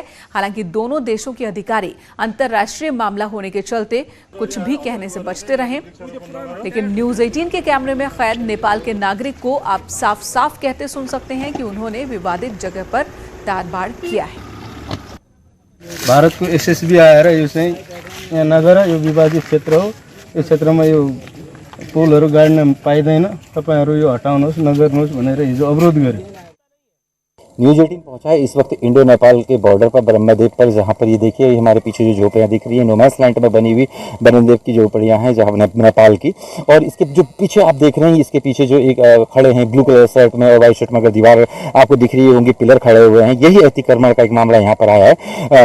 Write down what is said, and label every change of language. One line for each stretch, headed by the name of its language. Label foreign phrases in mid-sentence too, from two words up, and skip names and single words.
Hindi: हालांकि दोनों देशों के अधिकारी अंतर्राष्ट्रीय मामला होने के चलते कुछ भी कहने से बचते रहे। लेकिन न्यूज 18 के कैमरे में कैद नेपाल के नागरिक को आप साफ साफ कहते सुन सकते हैं कि उन्होंने विवादित जगह पर तारबाड़ किया है।
Nepali: भारत को एसएसबी आएर यो चाहिँ यहाँ नगर यो विवादित क्षेत्र हो, यो क्षेत्रमा यो पुलहरू गाड्न पाइँदैन, तपाईहरु यो हटाउनुहोस्, नगर्नुहोस् भनेर हिजो अवरोध गर्यो।
Hindi: न्यूज़ 18 पहुंचा है इस वक्त इंडो नेपाल के बॉर्डर पर ब्रह्मदेव पर, जहां पर ये देखिए हमारे पीछे जो झोपड़ियां दिख रही है
English: no man's land
Hindi: में बनी हुई ब्रह्मदेव की झोपड़ियां हैं जहां नेपाल की। और इसके जो पीछे आप देख रहे हैं इसके पीछे जो एक खड़े हैं
English: blue colour shirt
Hindi: में और
English: white shirt
Hindi: में, अगर दीवार आपको दिख रही होंगी पिलर खड़े हुए हैं, यही अतिक्रमण का एक मामला यहाँ पर आया है।